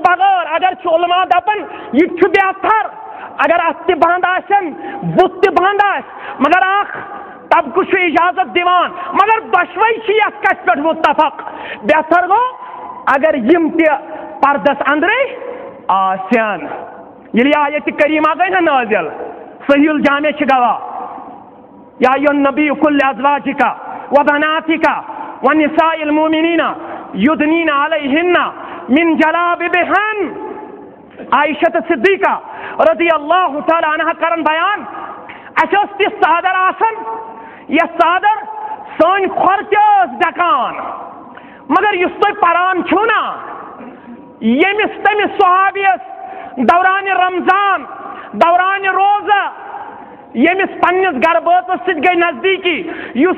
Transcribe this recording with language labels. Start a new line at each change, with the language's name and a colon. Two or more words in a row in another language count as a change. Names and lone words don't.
Kashmiri: بغٲر اگر چھُ علما دپان یہِ تہِ چھُ بہتر اگر اتھ تہِ بنٛد آسن بُتھ تہِ بنٛد آسہِ مگر اکھ طبقہٕ چھُ اجازت دِوان مگر دۄشوے چھِ یتھ کتھِ پٮ۪ٹھ متفق بہتر گوٚو اگر یِم تہِ پردس اندرے آسن ییٚلہِ آیتِ کریٖمہ گٔے نا نٲزِل صحیح الجامع چھِ گواہ
Arabic: یا ایُّہا النبی قل لأزواجک وبناتک ونساء المؤمنین یدنین علیہن من جلابیبہن
Kashmiri: عائشہ صدیقہ
Arabic: رضی اللہ تعالیٰ عنہ
Kashmiri: کرن بیان اَسہِ ٲس تِژھ ژادر آسان یۄس ژادر سٲنۍ کھۄر تہِ ٲس ڈھکان مگر یُس تُہۍ پران چھُو نا ییٚمِس تٔمِس صحابیَس دورانِ رمضان دورانِ روزہ ییٚمِس پننِس گرٕ بٲژَس سۭتۍ گٔے نزدیٖکی یُس